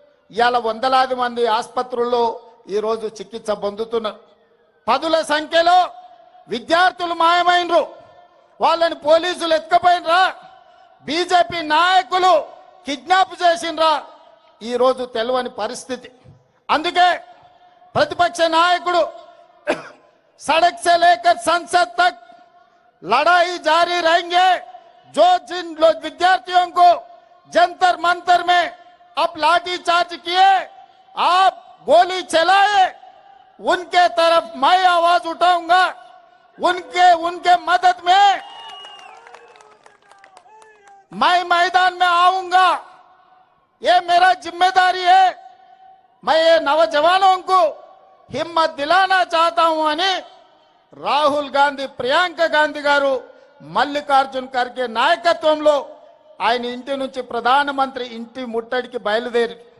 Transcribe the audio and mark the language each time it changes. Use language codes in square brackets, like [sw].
[te] ఇవాళ వందలాది మంది ఆసుపత్రుల్లో ఈరోజు చికిత్స పొందుతున్నారు. పదుల సంఖ్యలో విద్యార్థులు మాయమైనరు, వాళ్ళని పోలీసులు ఎత్తుకపోయినరా, బీజేపీ నాయకులు కిడ్నాప్ చేసినరా, ఈరోజు తెలియని పరిస్థితి. అందుకే [hi] प्रतिपक्ष नायकुడు सड़क से लेकर संसद तक लड़ाई जारी रहेंगे। जो जिन विद्यार्थियों को जंतर मंतर में अब लाठी चार्ज किए, आप गोली चलाए, उनके तरफ मैं आवाज उठाऊंगा। उनके मदद में मैं मैदान में आऊंगा। ये मेरा जिम्मेदारी है। मैं ये नौजवानों को हिम्मत दिलाना चाहता हूं [te] అని రాహుల్ గాంధీ, ప్రియాంక గాంధీ గారు మల్లికార్జున్ ఖర్గే నాయకత్వంలో ఆయన ఇంటి నుంచి ప్రధానమంత్రి ఇంటి ముట్టడికి బయలుదేరి.